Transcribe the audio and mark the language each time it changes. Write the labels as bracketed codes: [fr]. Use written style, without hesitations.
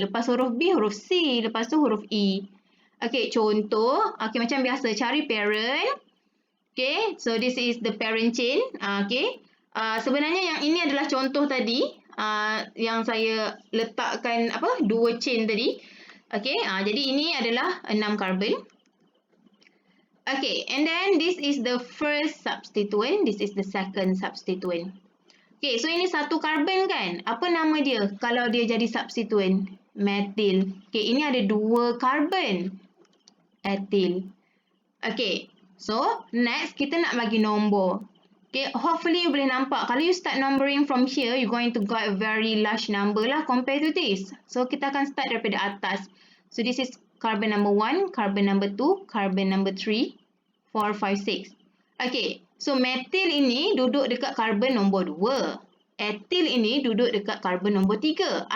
[ms] Lepas huruf B, huruf C. Lepas tu huruf E. Okay, contoh. Okay, macam biasa. Cari [en] parent. Okay, so this is the parent chain. Okay. [ms] Sebenarnya yang ini adalah contoh tadi. Yang saya letakkan dua chain tadi. Okay, jadi ini adalah 6 karbon. [en] Okay, and then this is the first substituent. This is the second substituent. [ms] Okay, so ini satu karbon kan? Apa nama dia kalau dia jadi substituent? Metil. Okay, ini ada dua karbon. Etil. Okay, so next kita nak bagi nombor. [en] Okay, hopefully you [ms] boleh nampak. [en] Kalau you start numbering from here, you're going to get a very large number lah compared to this. [ms] So kita akan start daripada atas. [en] So this is carbon number 1, carbon number 2, carbon number 3, 4, 5, 6. [ms] Okay, so metil ini duduk dekat karbon nombor 2. Etil ini duduk dekat karbon nombor 3.